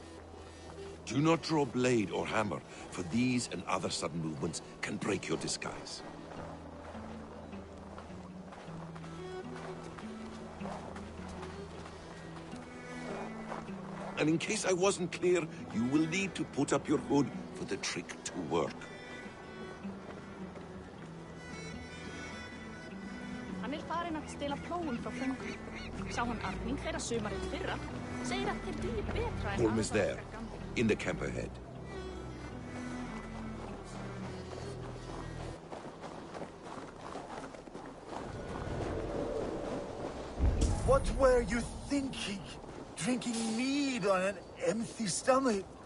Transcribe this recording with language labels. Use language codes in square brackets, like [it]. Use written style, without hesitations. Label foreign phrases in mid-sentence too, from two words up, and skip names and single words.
[en] Do not draw blade or hammer, for these and other sudden movements can break your disguise. And in case I wasn't clear, you will need to put up your hood for the trick to work. [is] Hann farin að stela plógum frá föngum. Sá hann arning þeirra sumarið fyrra. Segir að þeir dugi betra en [en] Gorm is there, in the camp ahead. What were you thinking? Drinking mead on an empty stomach?